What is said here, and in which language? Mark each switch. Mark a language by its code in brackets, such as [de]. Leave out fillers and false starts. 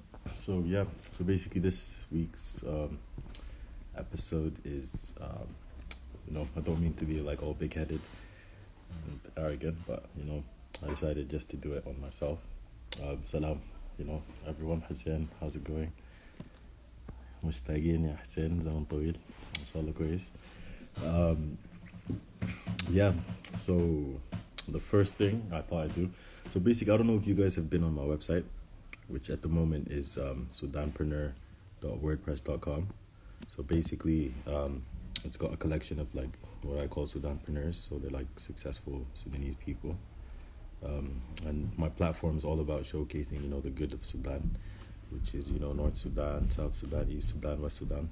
[en] So basically this week's episode is I don't mean to be like all big-headed and arrogant, but I decided just to do it on myself. Salam, everyone. Hussein, how's it going? [ar] مشتاقين يا حسين زمن طويل ان شاء الله كويس. [en] So the first thing I thought I'd do, so basically I don't know if you guys have been on my website, which at the moment is sudanpreneur.wordpress.com. So basically it's got a collection of like what I call Sudanpreneurs, so they're like successful Sudanese people, and my platform is all about showcasing the good of Sudan, which is North Sudan, South Sudan, East Sudan, West Sudan.